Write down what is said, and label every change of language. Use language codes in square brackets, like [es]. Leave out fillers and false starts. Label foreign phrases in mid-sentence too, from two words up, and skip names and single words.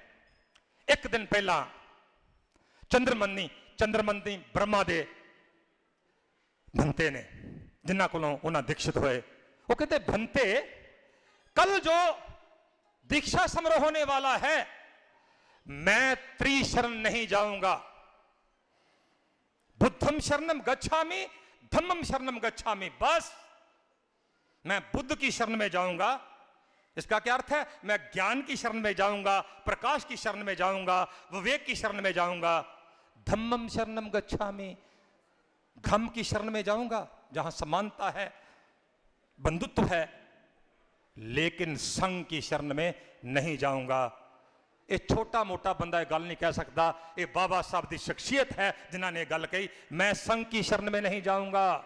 [hi] एक दिन पहला चंद्रमनी ब्रह्मा दे भंते ने, जिन्हों को उन्हें दीक्षित हुए। वो कहते भंते, कल जो दीक्षा समारोह होने वाला है, मैं त्रिशरण नहीं जाऊंगा। [pi] बुद्धम शरणम गच्छामि, धम्मम शरणम गच्छामि। [hi] बस मैं बुद्ध की शरण में जाऊंगा, इसका क्या अर्थ है? मैं ज्ञान की शरण में जाऊंगा, प्रकाश की शरण में जाऊंगा, विवेक की शरण में जाऊंगा। [pi] धम्मम शरणम गच्छामि, [hi] धम्म की शरण में जाऊंगा जहां समानता है, बंधुत्व है। लेकिन संघ की शरण में नहीं जाऊंगा। ये छोटा मोटा बंदा ये गल नहीं कह सकता। ये बाबा साहब की शख्सियत है जिन्होंने गल कही, मैं संघ की शरण में नहीं जाऊंगा।